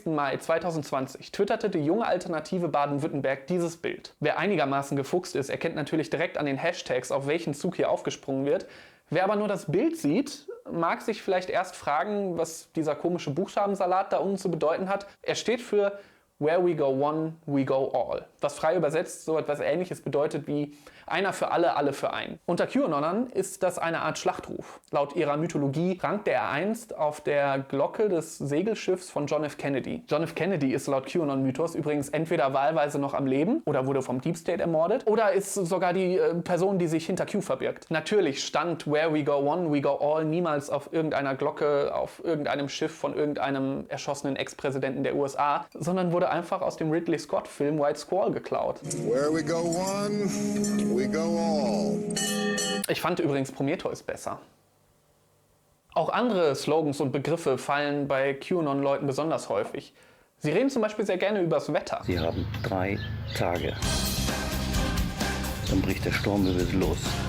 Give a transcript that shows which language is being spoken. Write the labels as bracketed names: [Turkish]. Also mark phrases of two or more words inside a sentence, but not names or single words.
[German] Mai 2020 twitterte die junge Alternative Baden-Württemberg dieses Bild. Wer einigermaßen gefuchst ist, erkennt natürlich direkt an den Hashtags, auf welchen Zug hier aufgesprungen wird. Wer aber nur das Bild sieht, mag sich vielleicht erst fragen, was dieser komische Buchstabensalat da unten zu bedeuten hat. Er steht für [English] Where we go one, we go all. [German] Was frei übersetzt so etwas Ähnliches bedeutet wie einer für alle, alle für einen. Unter QAnonern ist das eine Art Schlachtruf. Laut ihrer Mythologie prangte er einst auf der Glocke des Segelschiffs von John F. Kennedy. John F. Kennedy ist laut QAnon-Mythos übrigens entweder wahlweise noch am Leben oder wurde vom [English] Deep State [German] ermordet oder ist sogar die Person, die sich hinter Q verbirgt. Natürlich stand [English] Where we go one, we go all [German] niemals auf irgendeiner Glocke, auf irgendeinem Schiff von irgendeinem erschossenen Ex-Präsidenten der USA, sondern wurde einfach aus dem Ridley Scott-Film White Squall geklaut. [English] Where we go one, we go all. [German] Ich fand übrigens Prometheus besser. Auch andere Slogans und Begriffe fallen bei QAnon-Leuten besonders häufig. Sie reden zum Beispiel sehr gerne übers Wetter. Sie haben 3 Tage. Dann bricht der Sturmwirbel los.